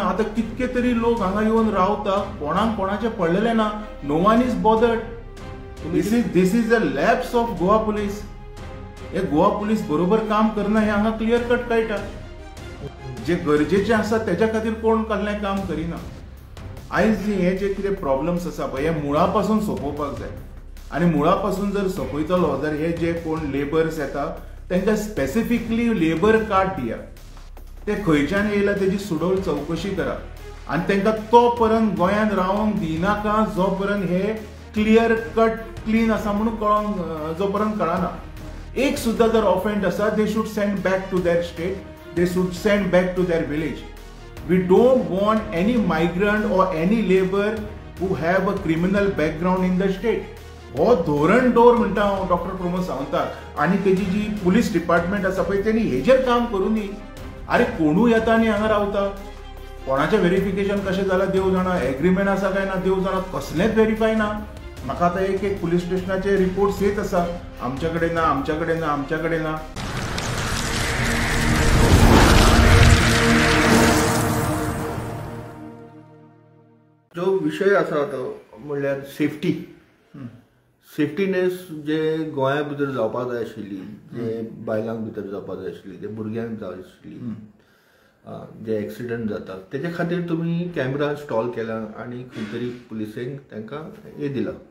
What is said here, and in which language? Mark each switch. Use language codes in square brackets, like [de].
[gom] आता कितके तरी लोक हांगा येवन रावता कोणाक कोणाचे पडलेले ना. [en] No one is bothered. This is a lapse of Goa police. [gom] हे गोवा पुलीस बरोबर काम करना हे हांगा क्लियर कट कळटा. जे गरजेचे आसा तेच्या खातीर कोण कसलें काम करिना. आयज हे जे कितें प्रॉब्लेम्स आसा पळय हे मुळा पासून सोंपोवपाक जाय आनी मुळा पासून जर सोंपयतलो जाल्यार हे जे कोण लेबर्स येता तांकां स्पेसिफिकली लेबर कार्ड दिया. ते खंयच्यान येयला तेजी सुडोळ चवकशी करा आनी तांकां तो पर्यंत गोंयांत रावंक दिनाका जो पर्यंत हे क्लियर कट क्लीन आसा म्हणून कळोंक जो पर्यंत कळना. एक सुद्दां जर ऑफेंड आसा [en] They should send back to their state. They should send back to their village. We don't want any migrant or any labor who have a criminal background in the state. [gom] हो धोरण दवर म्हणटा हांव doctor Pramod सावंताक आनी तेजी जी police department आसा पळय तेणी हेजेर काम करूं न्ही. अरे कोणूय येता आनी हांगा रावता. कोणाचें व्हेरिफिकेशन कशें जालां देव जाणा. एग्रीमेंट आसा काय ना देव जाणा. कसलेंच व्हेरीफाय ना. म्हाका आतां एक पुलीस स्टेशनाचे रिपोर्ट्स येत आसा आमच्या कडेन ना आमच्या कडेन ना आमच्या कडेन ना. जो विषय आसा तो म्हणल्यार सेफ्टीनेस जे गोंया भितर जावपाक जाय आशिल्ली जे बायलांक भितर जावपाक जाय आशिल्ली जे भुरग्यांक जाय आशिल्ली जे एक्सिडंट जाता तेजे खातीर तुमी कॅमेरा इन्स्टॉल केला आनी खंय तरी पुलिसेंक तांकां हे दिला.